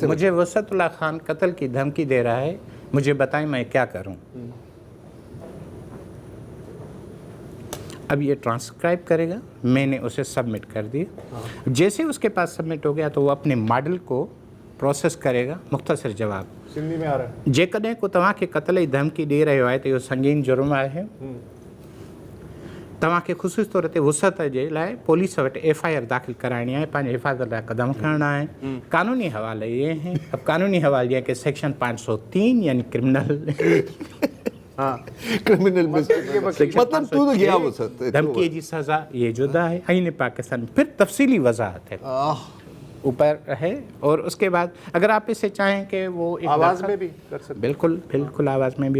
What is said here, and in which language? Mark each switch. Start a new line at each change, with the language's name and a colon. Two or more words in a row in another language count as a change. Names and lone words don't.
Urdu: مجھے وسعت اللہ خان قتل کی دھمکی دے رہا ہے, مجھے بتائیں میں کیا کروں. اب یہ ٹرانسکرائب کرے گا, میں نے اسے سبمٹ کر دیا. جیسے اس کے پاس سبمٹ ہو گیا تو وہ اپنے ماڈل کو پروسیس کرے گا. مختصر جواب سندھی میں آ رہا ہے.
Sindhi: जेकॾहिं को तव्हांखे क़त्ल जी धमकी ॾेई रहियो आहे त इहो संगीन जुर्म आहे. तव्हांखे ख़ुशूसी तौर ते वुसअत जे लाइ पुलिस वटि एफ आई आर दाख़िल कराइणी आहे, पंहिंजे हिफ़ाज़त लाइ क़दम खणणा आहिनि.
Urdu: قانونی حوالے یہ ہیں. اب قانونی حوالے یہ کہ سیکشن 503 یعنی کرمنل کرمنل مطلب تو گیا وسعت دھمکی جی سزا یہ جدا ہے. آئین پاکستان پھر تفصیلی وضاحت ہے اوپر ہے. اور اس کے بعد اگر آپ اسے چاہیں کہ وہ آواز میں بھی کر سکتے. بالکل بالکل آواز میں بھی.